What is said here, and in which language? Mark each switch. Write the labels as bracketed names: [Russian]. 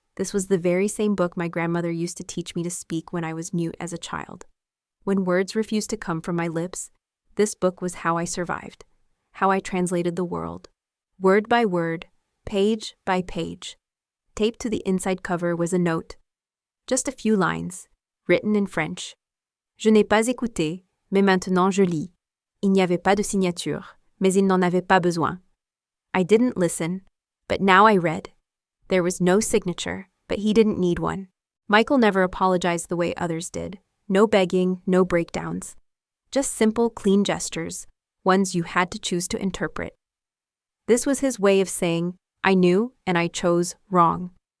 [English] This was the very same book my grandmother used to teach me to speak when I was mute as a child. When words refused to come from my lips, this book was how I survived, how I translated the world. Word by word, page by page. Taped to the inside cover was a note. Just a few lines, written in French. [French] Je n'ai pas écouté, mais maintenant je lis. Il n'y avait pas de signature, mais il n'en avait pas besoin. [English] I didn't listen, but now I read. There was no signature, but he didn't need one. Michael never apologized the way others did. No begging, no breakdowns. Just simple, clean gestures, ones you had to choose to interpret. This was his way of saying, I knew and I chose wrong.